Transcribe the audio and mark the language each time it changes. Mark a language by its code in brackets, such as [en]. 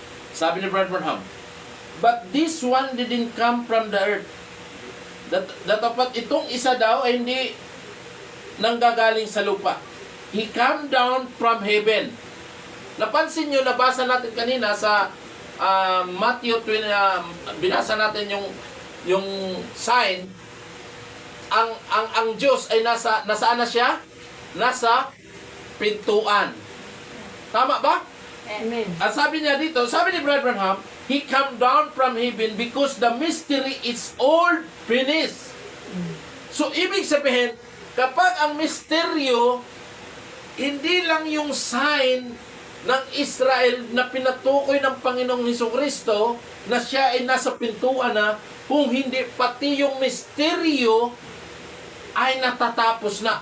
[tl] Sabi ni [en] Brother Branham, but this one didn't come from the earth. [tl] Dapat itong isa daw ay hindi nanggagaling sa lupa. [en] He came down from heaven. [tl] Napansin nyo, nabasa natin kanina sa Matthew 20, binasa natin yung sign. Ang Diyos ay nasaan na siya? Nasa pintuan. Tama ba? Amen. At sabi niya dito, sabi ni Brother Branham, [en] He come down from heaven because the mystery is all finished. [tl] So, ibig sabihin, kapag ang misteryo, hindi lang yung sign ng Israel na pinatukoy ng Panginoong Hesukristo na siya ay nasa pintuan na, kung hindi pati yung misteryo ay natatapos na.